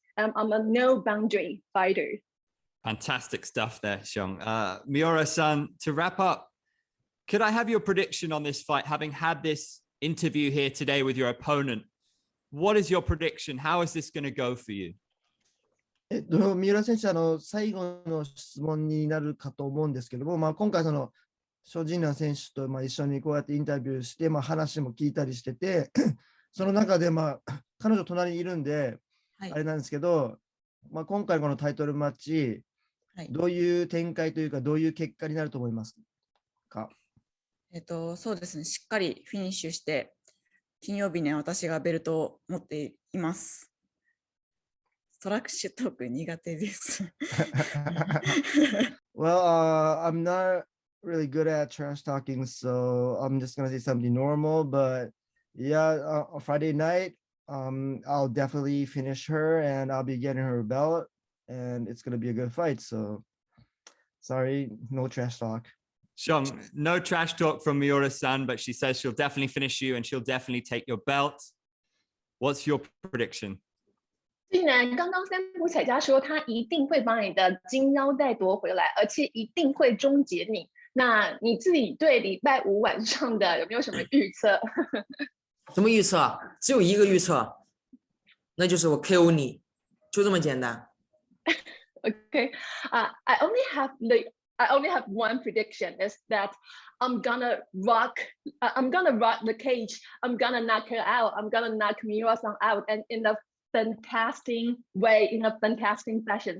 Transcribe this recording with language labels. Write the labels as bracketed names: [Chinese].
[English] I'm a no boundary fighter. Fantastic stuff there, Xiang. Miura-san, to wrap up, could I have your prediction on this fight, having had this interview here today with your opponent? What is your prediction? How is this going to go for you? [Japanese] 三浦選手、最後の質問になるかと思うんですけども、今回、ショジンナン選手と一緒にこうやってインタビューして、話も聞いたりしてて、その中で、彼女隣にいるんで、あれなんですけど、今回このタイトルマッチ、どういう展開というか、どういう結果になると思いますか？そうですね、しっかりフィニッシュして、金曜日に私がベルトを持っています。ストラクシュトーク苦手です。 [English] Well, I'm not really good at trash talking, so I'm just gonna say something normal. But yeah, on Friday night, I'll definitely finish her, and I'll be getting her belt, and it's gonna be a good fight. So, sorry, no trash talk. Chong, no trash talk from Miura-san, but she says she'll definitely finish you and she'll definitely take your belt. What's your prediction? [Chinese] 既然刚刚三浦彩佳说他一定会把你的金腰带夺回来，而且一定会终结你，那你自己对礼拜五晚上的有没有什么预测？什么预测？只有一个预测，那就是我 KO 你，就这么简单。 [English] Okay, I only have one prediction, is that I'm gonna rock the cage. I'm gonna knock her out. I'm gonna knock Miura Sun out, and in a fantastic way, in a fantastic fashion.